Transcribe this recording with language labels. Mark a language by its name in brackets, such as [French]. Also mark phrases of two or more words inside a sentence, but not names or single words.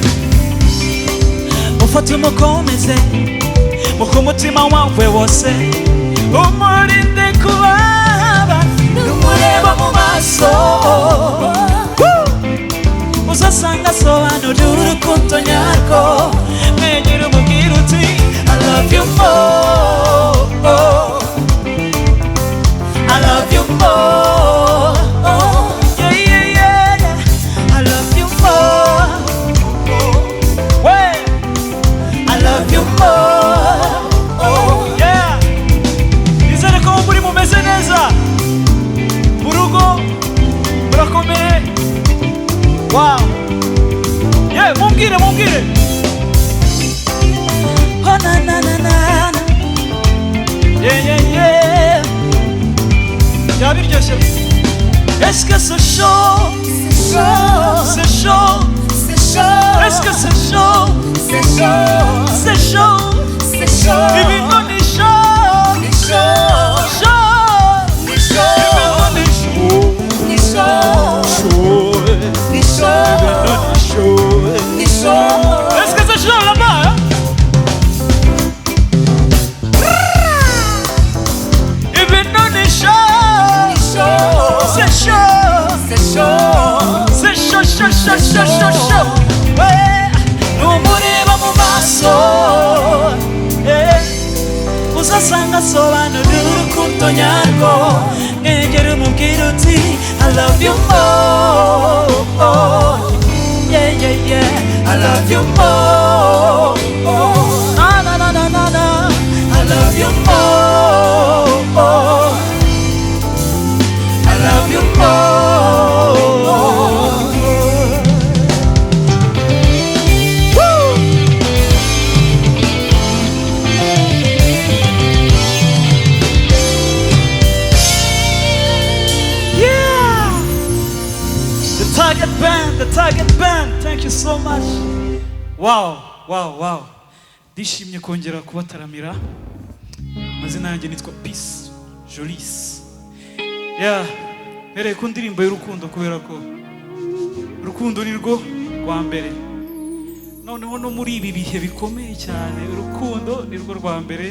[Kinyarwanda] Ufate umukomeze muhe umutima wawe wose, umurinde kubaba n'umureba mu maso. Uzasanga asobanura urukundo nyarwo. Mwegera umubwire uti [English] I love you more. I love you more. Yeah, yeah, yeah, yeah. I love you more. Wait. I love you more. Yeah. [Kinyarwanda] Nizere ko muri mumeze neza mu rugo, murakomeye. Wow. Yeah, mumbwire. Oh na na na na. Yeah, yeah, yeah. Yabiryoshye. [French] Est-ce que c'est chaud? C'est chaud. C'est chaud. C'est chaud. Est-ce que c'est chaud? C'est chaud. C'est chaud. C'est chaud. [Kinyarwanda] Ibintu ni chaud. Ni chaud. Chaud. Ni chaud. Ibintu ni chaud. Ni chaud. Chaud. Ni chaud. Ni chaud. [French] Est-ce que c'est chaud là-bas, hein? [Kinyarwanda] Ibintu ni chaud. Ni chaud. [French] C'est chaud. C'est chaud. C'est chaud, chaud, chaud, chaud, chaud, chaud. Ouais. [Kinyarwanda] N'umureba mu maso. Yeah. Uzasanga asobanura urukundo nyarwo. Mwegera umubwire uti [English] I love you more. Yeah, yeah, yeah. I love you more. Na na na na na na. I love you more. I love you more. Woo. Yeah. The Target Band. Thank you so much. Wow. [Kinyarwanda] Ndishimye kongera kubataramira. Amazina yanjye nitwa Peace Jolis. Yeah. Mbere ku ndirimbo y'urukundo, kubera ko urukundo ni rwo rwa mbere. Noneho no muri ibi bihe bikomeye cyane, urukundo ni rwo rwa mbere.